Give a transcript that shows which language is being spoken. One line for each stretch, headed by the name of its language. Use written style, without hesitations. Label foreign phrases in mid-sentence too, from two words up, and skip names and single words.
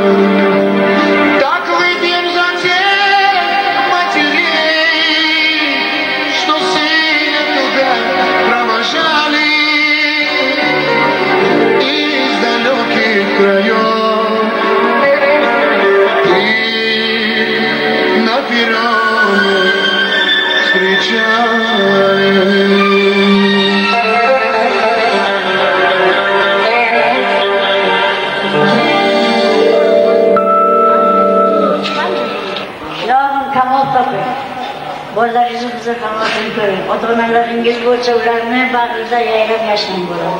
Russian: Так выпьем за тех матерей, что сына туда провожали. Из далеких краев и на перроне встречали.
Uzbek: Ilohim kamol toping. Bolalaringizni qizil qanoatini ko'ring. Ota-onalaringiz bo'lsa ularni bag'rida yayrab yashang bo'ladi.